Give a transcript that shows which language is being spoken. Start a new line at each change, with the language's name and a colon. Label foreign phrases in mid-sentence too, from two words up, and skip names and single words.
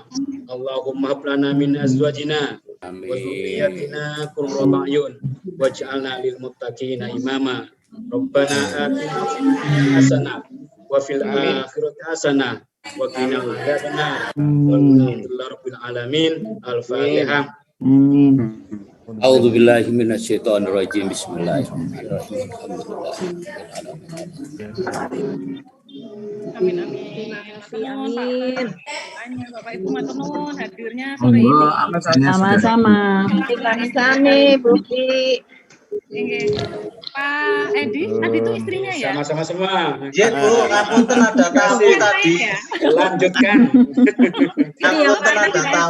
Arabic: اللهم هب لنا من أزواجنا وذرياتنا قرة أعين واجعلنا للمتقين إماما. ربنا آتنا في الدنيا حسنة وفي الآخرة حسنة وقنا عذاب النار. والحمد لله رب العالمين. Al-Fatihah. أعوذ بالله من الشيطان الرجيم. بسم الله الرحمن الرحيم. Amin.
Indonesian: Bapak Ibu
Javanese: matur nuwun
Indonesian: hadirnya sore ini. Sama-sama. Sami Bukti. Pak Edi, tadi itu istrinya ya? Sama-sama semua. Iya Bu, ngapunten ada tamu tadi. Lanjutkan. Ngapunten ada tamu.